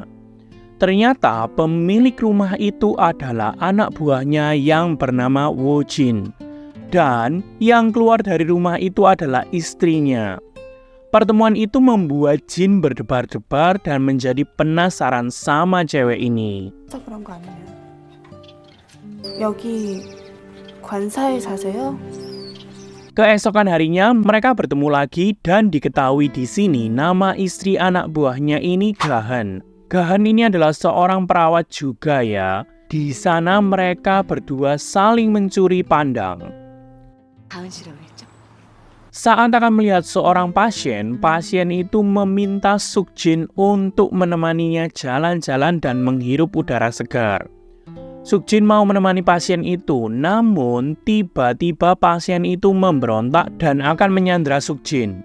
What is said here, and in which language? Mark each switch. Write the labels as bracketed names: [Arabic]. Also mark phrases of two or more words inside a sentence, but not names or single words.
[Indonesian] Ternyata pemilik rumah itu adalah anak buahnya yang bernama Woo Jin. Dan yang keluar dari rumah itu adalah istrinya. Pertemuan itu membuat Jin berdebar-debar dan menjadi penasaran sama cewek ini. [Korean] 그런 거 아니에요? 여기 관사에 사세요? [Indonesian] Keesokan harinya mereka bertemu lagi dan diketahui di sini nama istri anak buahnya ini Gahan. Gahan ini adalah seorang perawat juga ya. Di sana mereka berdua saling mencuri pandang. [Korean] 가은 씨라고 했죠? [Indonesian] Saat akan melihat seorang pasien, pasien itu meminta Suk Jin untuk menemaninya jalan-jalan dan menghirup udara segar. Suk Jin mau menemani pasien itu, namun tiba-tiba pasien itu memberontak dan akan menyandra Suk Jin.